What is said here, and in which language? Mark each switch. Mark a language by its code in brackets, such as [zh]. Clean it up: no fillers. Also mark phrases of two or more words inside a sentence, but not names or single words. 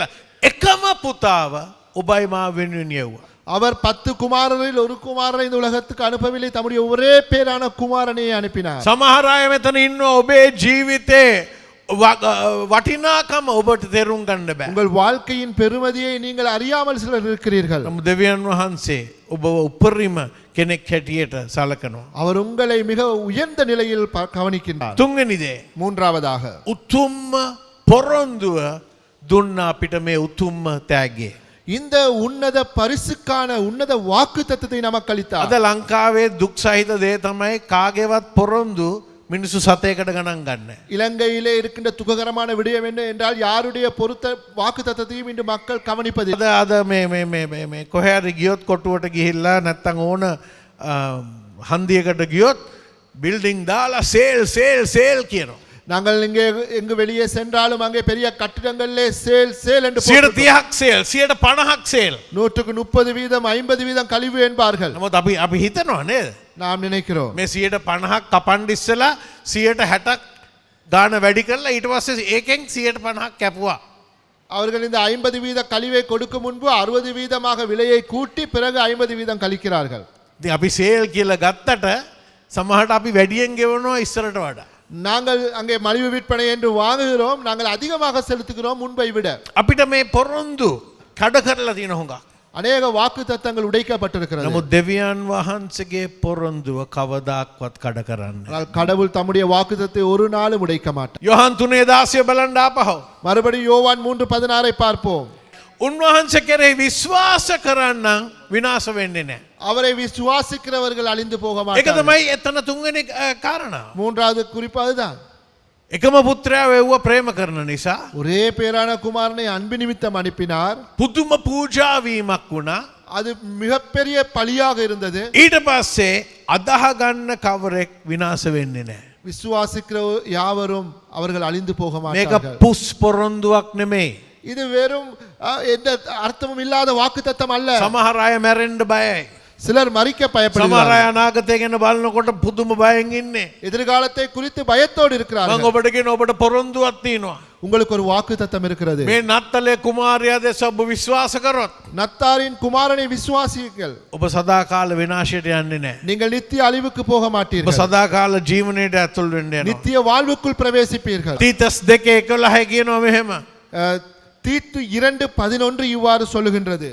[si] එකම පුතාව ඔබයි මා වෙනුවෙන් යවුවා. [ta] அவர் 10 குமாரரில் ஒரு குமாரனை இந்த உலகத்துக்கு அனுப்பவில்லை. தம்முடைய ஒரே பேரான குமாரனை அனுப்பினார். [si] සමහර අය මෙතන ඉන්නවා ඔබේ ජීවිතේ වටිනාකම ඔබට තෙරුම් ගන්න බෑ. [ta] உங்கள் வாழ்க்கையின் பெருமதியை நீங்கள் அறியாமல் சிலர் இருக்கிறீர்கள். [si] නමුත් දෙවියන් වහන්සේ ඔබ උපරිම කෙනෙක් හැටියට සලකනවා. [ta] அவர் உங்களை மிக உயர்ந்த நிலையில் கவனிக்கின்றார். [si] තුන්වෙනි දේ [ta] மூன்றாவதாக [si] උතුම්ම පොරොන්දුව දුන්නා අපිට මේ උතුම්ම තෑග්ගේ. [ta] இந்த உன்னத பரிசுக்கான உன்னத வாக்குத்தத்தத்தை நமக்கு அளித்தார். [si] අද ලංකාවේ දුක් සහිත දේ තමයි කාගේවත් පොරොන්දු මිනිස්සු සතයකට ගණන් ගන්න. [ta] இலங்கையிலே இருக்கின்ற துக்ககரமான விடயம் என்ன என்றால் யாருடைய பொருத்த வாக்குத்தத்தத்தையும் இன்று மக்கள் கவனிப்பது. [si] අද මේ කොහේ හරි ගියොත් කොටුවට ගිහිල්ලා නැත්තම් ඕන හන්දියකට ගියොත් බිල්ඩින් දාලා සේල් කියනවා. [ta] நாங்கள் இங்கே எங்கு வெளியே சென்றாலும் அங்கே பெரிய கட்டிடங்களிலே சேல் என்று [si] 30ක් සේල් 50ක් සේල්. [ta] 130% 50% கழிவு என்பார்கள். [si] නමුත් අපි හිතනවා නේද? [ta] நாம் நினைக்கிறோம் [si] මේ 50ක් කපන්න ඉස්සලා 60ක් ගාන වැඩි කරලා ඊට පස්සේ ඒකෙන් 50ක් කැපුවා. [ta] அவர்கள் இந்த 50% கழிவை கொடுக்கும் முன்பு 60% விலையை கூட்டி பிறகு 50% கழிக்கிறார்கள். [si] ඉතින් අපි සේල් කියලා ගත්තට සමහරට අපි වැඩියෙන් ගෙවනවා ඉස්සරට වඩා. [ta] நாங்கள் அங்கே மலிவு விற்பனை என்று வாங்குகிறோம், நாங்கள் அதிகமாக செலுத்துகிறோம் முன்பை விட. [si] අපිට මේ පොරොන්දු කඩ කරලා තියෙන හොඟක්. [ta] அநேக வாக்குத்தத்தங்கள் உடைக்கப்பட்டிருக்கிறது. [si] නමුත් දෙවියන් වහන්සේගේ පොරොන්දුව කවදාක්වත් කඩ කරන්නේ නැහැ. [ta] ஆனால் கடவுள் தம்முடைய வாக்குத்தத்தை ஒரு நாளும் உடைக்க மாட்டார். [si] යොහන් 3:16 බලන්න ආපහු. [ta] மறுபடியும் யோவான் 3:16 பார்ப்போம். [si] උන්වහන්සේ කෙරෙහි විශ්වාස කරන්න විනාශ වෙන්නේ නැහැ. [ta] அவரை விசுவாசிக்கிறவர்கள் அழிந்து போக [si] ඒක [ta] மாட்டார்கள். [si] තමයි එතන තුන්වෙනි කාරණාව. [ta] மூன்றாவது குறிப்பு அதுதான். [si] එකම පුත්‍රයා වෙව්ව ප්‍රේම කරන නිසා [ta] ஒரே பேரான குமாரனை அன்பு நிமித்தம் அனுப்பினார். [si] පුදුම පූජා වීමක් වුණා. [ta] அது மிகப்பெரிய பலியாக இருந்தது. [si] ඊට පස්සේ අදාහ ගන්න කවරෙක් විනාශ වෙන්නේ නැහැ. [ta] விசுவாசிக்கிற யாவரும் அவர்கள் அழிந்து போக [si] මේක [ta] மாட்டார்கள். [si] පුස් පොරොන්දුවක් නෙමෙයි. [ta] இது வெறும் எந்த அர்த்தமும் இல்லாத வாக்குத்தத்தம் அல்ல. [si] සමහර අය මැරෙන්න බයයි. [ta] சிலர் மறிக்க [si] සමහර [ta] பயப்படுகிறார்கள். [si] අය අනාගතය ගැන බලනකොට පුදුම බයෙන් ඉන්නේ. [ta] எதிர்காலத்தை குறித்து பயத்தோடு [si] මම [ta] இருக்கிறார்கள். [si] ඔබට කියන ඔබට පොරොන්දුවක් තියෙනවා. [ta] உங்களுக்கு ஒரு வாக்குத்தத்தம் இருக்கிறது. [si] මේ නත්තලේ කුමාරයා දෙස ඔබ විශ්වාස කරොත් [ta] நத்தாரின் குமாரனை விசுவாசியுங்கள், [si] ඔබ සදාකාල විනාශයට යන්නේ නැහැ. [ta] நீங்கள் நித்திய அழிவுக்கு போக [si] ඔබ [ta] மாட்டீர்கள், [si] සදාකාල ජීවනයට ඇතුල් වෙන්න යනවා. [ta] நித்திய வாழ்வுக்குள் பிரவேசிப்பீர்கள். [si] තීතස් 2:11 කියනවා මෙහෙම. [ta] தீத்து 2:11 இவ்வாறு சொல்லுகின்றது.